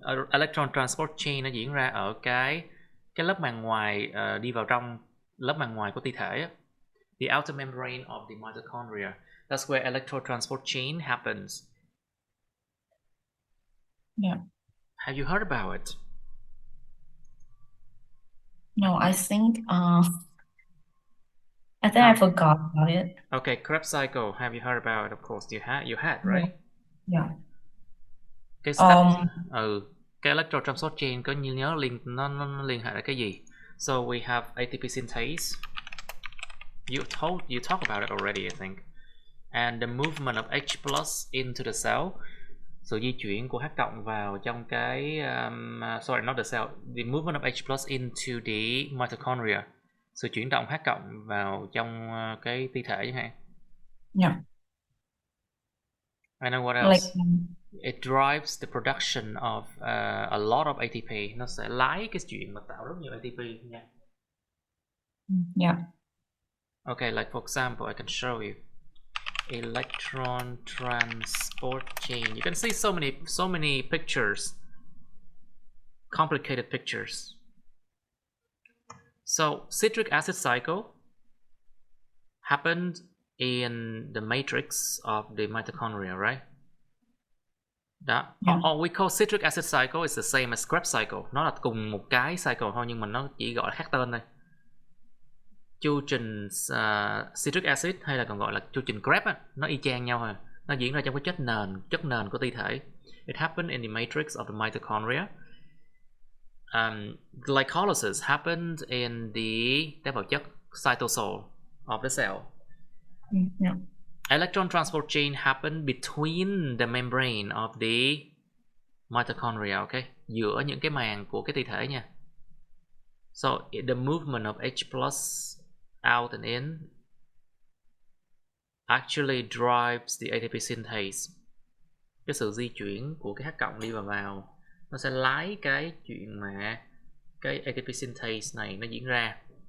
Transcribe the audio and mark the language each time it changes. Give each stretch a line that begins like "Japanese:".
Vietnamese: Electron transport chain nó diễn ra ở cái lớp màng ngoài đi vào trong lớp màng ngoài của ti thể.
English: The outer membrane of the mitochondria. That's where electron transport chain happens. Yeah. Have you heard about it? No, I think I forgot about it. Okay, Krebs cycle. Have you heard about it? Of course, you had, right? Yeah.
Vietnamese: Cái step, cái electron transport chain có nhớ nó liên hệ là cái gì?
English: So we have ATP synthase. You talk about it already, I think. And the movement of H plus into the cell.
Vietnamese: Sự di chuyển của H cộng vào trong cái
English: sorry, not the cell. The movement of H plus into the mitochondria.
Vietnamese: Sự chuyển động H cộng vào trong cái ti thể chẳng hạn.
English: Yeah. I know what else. it drives the production of a lot of ATP.
Vietnamese: Nó sẽ lái cái chuyện mà tạo rất nhiều ATP nha.
English: Yeah. Okay, like for example, I can show you electron transport chain. You can see so many pictures, complicated pictures. So citric acid cycle happened in the matrix of the mitochondria, right?
Vietnamese: Đó.
English: Yeah. Or we call citric acid cycle is the same as Krebs cycle.
Vietnamese: Nó là cùng một cái cycle thôi, nhưng mà nó chỉ gọi là khác tên thôi. Chu trình citric acid hay là còn gọi là chu trình Krebs á, nó y chang nhau thôi. Nó diễn ra trong cái chất nền của ti thể.
English: It happened in the matrix of the mitochondria. Glycolysis happened in the
Vietnamese: tế bào chất
English: cytosol of the cell. Yeah. Electron transport chain happened between the membrane of the mitochondria, okay?
Vietnamese: Giữa những cái màng của cái ti thể nha.
English: So the movement of H plus out and in actually drives the ATP synthase.
Vietnamese: Cái sự di chuyển của cái H cộng đi vào nó sẽ lái cái chuyện mà cái ATP synthase này nó diễn ra.